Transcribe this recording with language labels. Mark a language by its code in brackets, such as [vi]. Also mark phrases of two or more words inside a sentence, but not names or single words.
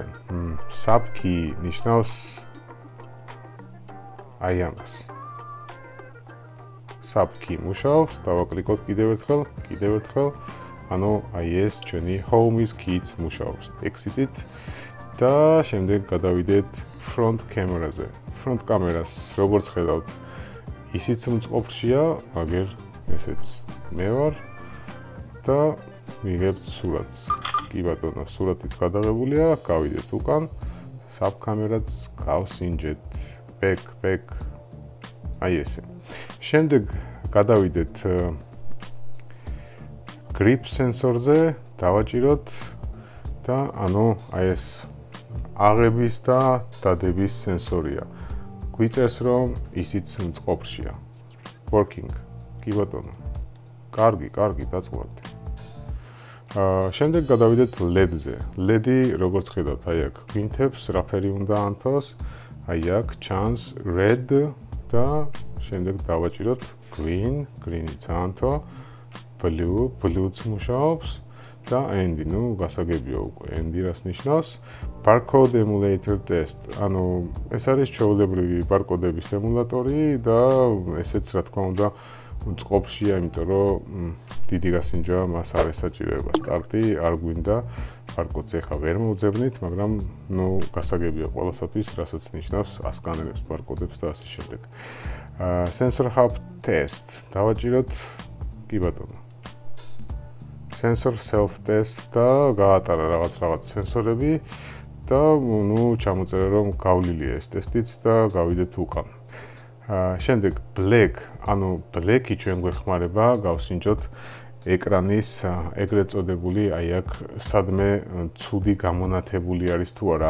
[en] Sub key [ka] ნიშნავს აი ამას. [en] Sub key [ka] მუშაობს, დავაკლიკოთ კიდევ ერთხელ. ანუ აი ეს ჩვენი home-ის key-ც მუშაობს. Exit-ით და შემდეგ გადავიდეთ [en] front camera- [ka] ზე. Front კამერას როგორც ხედავთ, ისიც მწყობრშია, მაგერ ესეც მე ვარ და მიღებთ სურათს. კი ბატონო, სურათიც გადაღებულია, გავიდეთ უკან, [en] sub camera- [ka] ც გავსინჯეთ, back. აი ესე. შემდეგ გადავიდეთ [en] grip sensor- [ka] ზე, დავაჭიროთ და ანუ აი ეს აღების და დადების სენსორია. გვიწერს რომ ისიც მწყობრშია. Working. კი ბატონო. კარგი, დაწყობთ. შემდეგ გადავიდეთ LED-ზე. LED-ი როგორც ხედავთ, აი აქ გვინთებს, რაფერი უნდა ანთოს. აი აქ ჩანს red და შემდეგ დავაჭიროთ green-იც ანთო, blue-ც მუშაობს და end-ი, ნუ გასაგებია უკვე. end-ი რას ნიშნავს? [en] Barcode emulator test. [ka] ანუ ეს არის ჩვეულებრივი ბარკოდების ემულატორი და ესეც რა თქმა უნდა მწყობრშია, იმიტომ რომ დიდი გასინჯვა მას არ ესაჭიროება სტარტი, არ გვინდა ბარკოდს ახლა ვერ მოვძებნით, მაგრამ ნუ გასაგებია ყველასათვის, რასაც ნიშნავს ასკანერებს ბარკოდებს და ასე შემდეგ. [en] Sensor hub test. [ka] დავაჭიროთ კი ბატონო. [en] Sensor self test [ka] და გაატარა რაღაც სენსორები და ნუ ჩამოწერა რომ გავლილია ეს ტესტიც და გავიდეთ უკან. შემდეგ black, ანუ black-ი ჩვენ გვეხმარება გავსინჯოთ ეკრანის ეგრეთ წოდებული, აი აქ სადმე ცუდი გამონათებული არის თუ არა,